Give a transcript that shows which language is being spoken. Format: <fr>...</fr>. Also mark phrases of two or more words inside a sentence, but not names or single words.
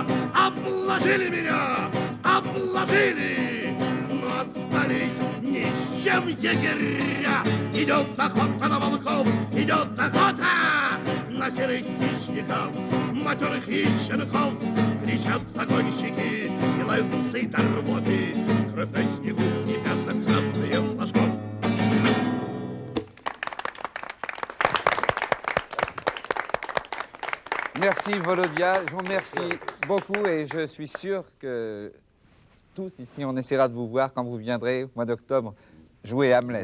<ru>Обложили меня, обложили, но остались ни с чем егеря. Идет охота на волков, идет охота на серых хищников, матерых и щенков. Кричат загонщики и лают цитарботы, кровь на снегу и пятна красные флажков.</ru> <fr>Merci Volodia, je vous remercie beaucoup et je suis sûr que tous ici on essaiera de vous voir quand vous viendrez au mois d'octobre jouer Hamlet.</fr>